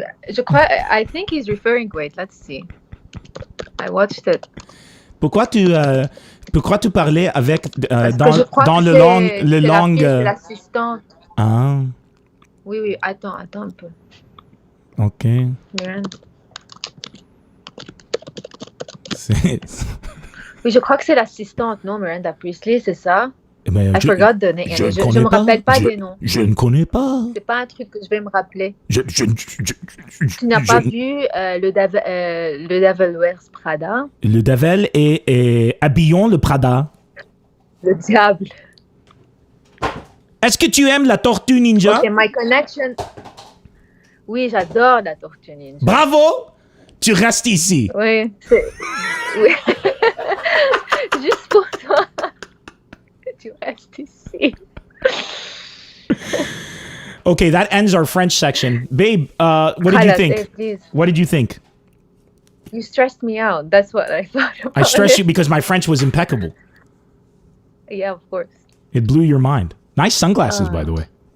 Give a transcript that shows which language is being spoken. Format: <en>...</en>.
<fr>Je crois,</fr> <en>I think he's referring, wait, let's see. I watched it.</en> <fr>Pourquoi tu parlais avec dans le langue C'est l'assistante. Ah. Oui, attends un peu. OK. Miranda. C'est... Oui, je crois que c'est l'assistante, non, Miranda Priestley, c'est ça? Ben,</fr> <en>I forgot the name.</en> <fr>Je ne me rappelle pas des noms. Je ne connais pas. C'est pas un truc que je vais me rappeler. Tu n'as pas vu le Devil Wears Prada? Le Devil et habillons le Prada. Le diable. Est-ce que tu aimes la Tortue Ninja?</fr> <en>Ok, My Connection.</en> <fr>Oui, j'adore la Tortue Ninja. Bravo! Tu restes ici. Oui. Oui. Juste pour toi. Tu restes ici.</fr> <en>Okay, that ends our French section. Babe, what did you think? Please. What did you think? You stressed me out. That's what I thought about I stressed you because my French was impeccable. Yeah, of course. It blew your mind. Nice sunglasses, by the way.</en>